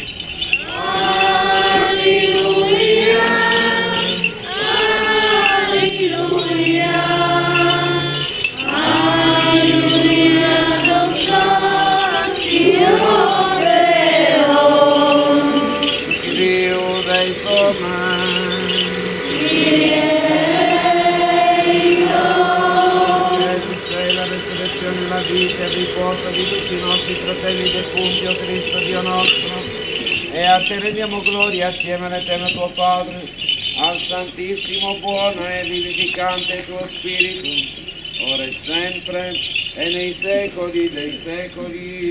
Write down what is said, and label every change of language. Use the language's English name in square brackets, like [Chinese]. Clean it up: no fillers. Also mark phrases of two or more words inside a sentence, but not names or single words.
[Greek] Αλληλούια, αλληλούια, αλληλούια δοξάζει ο Θεός. Κυρίου δεηθόμεν. [Italian] La resurrezione e la vita e il riposo di tutti i nostri fratelli defunti, o Cristo Dio nostro, e a te rendiamo gloria assieme all'Eterno tuo Padre, al Santissimo, buono e vivificante tuo Spirito, ora e sempre e nei secoli dei secoli.